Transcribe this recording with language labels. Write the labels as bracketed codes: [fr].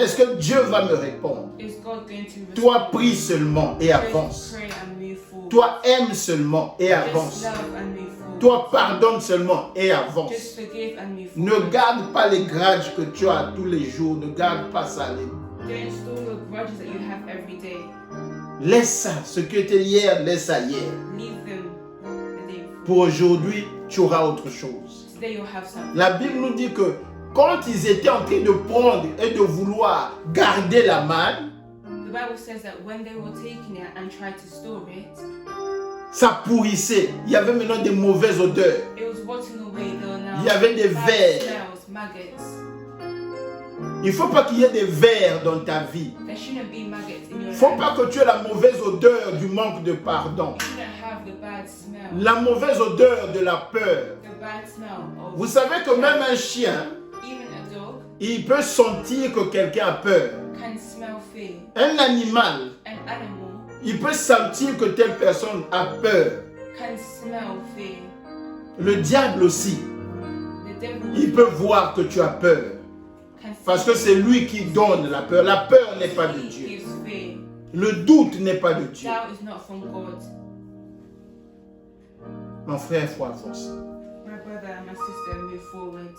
[fr] Est-ce que Dieu va me répondre? [en] Is God going to respond? [fr] Toi, prie seulement et [en] Just [fr] avance. [en] pray and move forward. [fr] Toi, aime seulement et [en] Just [fr] avance. [en] love and move forward. [fr] Toi, pardonne seulement et avance. [en] Just forgive and move [fr] Ne [en] forward. [fr] garde pas les grudges que tu as tous les jours. Ne garde pas ça. [en] Don't store your grudges that you have every day. [fr] Laisse ça. Ce que tu es hier, laisse ça hier. [en] Leave them the day before. [fr] Pour aujourd'hui, tu auras autre chose. [en] Today you'll have something. [fr] La Bible nous dit que quand ils étaient en train de prendre et de vouloir garder la manne, [en] The Bible says that when they were taking it and tried to store it, [fr] ça pourrissait. Il y avait maintenant des mauvaises odeurs. [en] it was rotting away. There were now [fr] Il y avait des [en] bad [fr] vers. [en] smells, maggots. [fr] Il ne faut pas qu'il y ait des vers dans ta vie. [en] There shouldn't be maggots in [fr] Il [en] your [fr] ne faut [en] life. [fr] pas que tu aies la mauvaise odeur du manque de pardon. [en] You shouldn't have the bad smell. [fr] La mauvaise odeur de la peur. [en] The bad smell of [fr] Vous savez que même un chien, [en] even a dog [fr] il peut sentir que quelqu'un a peur. [en] can smell fear. [fr] Un animal, [en] An animal [fr] il peut sentir que telle personne a peur. [en] can smell fear. [fr] Le diable aussi, [en] The devil [fr] il peut voir que tu as peur. [en] can [fr] Parce que c'est lui qui donne la peur. La peur n'est pas de [en] He [fr] Dieu. [en] gives fear. [fr] Le doute n'est pas de Dieu. [en] Doubt is not from God. [fr] Mon frère, il faut avancer. [en] My brother and my sister move forward.